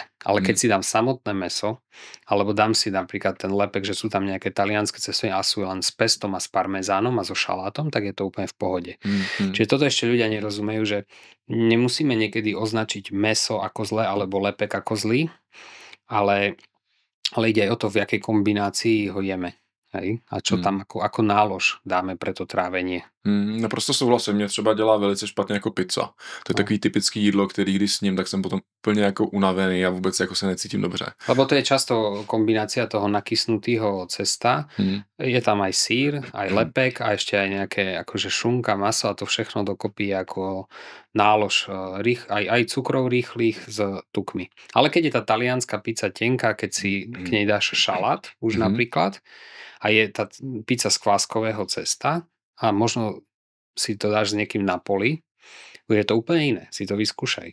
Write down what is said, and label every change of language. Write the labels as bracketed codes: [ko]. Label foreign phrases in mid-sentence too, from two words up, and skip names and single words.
[sk] Ale keď si dám samotné mäso, alebo dám si napríklad ten lepek, že sú tam nejaké talianske cestoviny a sú len s pestom a s parmezánom a so šalátom, tak je to úplne v pohode. Čiže toto ešte ľudia nerozumejú, že nemusíme niekedy označiť mäso ako zlé alebo lepek ako zlý, ale ide aj o to, v jakej kombinácii ho jeme. Hej? A čo tam ako nálož dáme pre to trávenie. [cs] Naprosto souhlasím, mě třeba dělá velice špatně jako pizza. To je takový typický jídlo, který když sním, tak jsem potom úplně jako unavený a vůbec jako se necítím dobře. [sk] Lebo to je často kombinácia toho nakysnutého cesta. Je tam aj sír, aj lepek a ešte aj nejaké akože šunka, maso a to všechno dokopy ako nálož aj cukrov rýchlych s tukmi. Ale keď je tá talianská pizza tenká, keď si k nej dáš šalát už napríklad a je tá pizza z kváskového cesta a možno si to dáš s niekým na poli, je to úplne iné, si to vyskúšaj.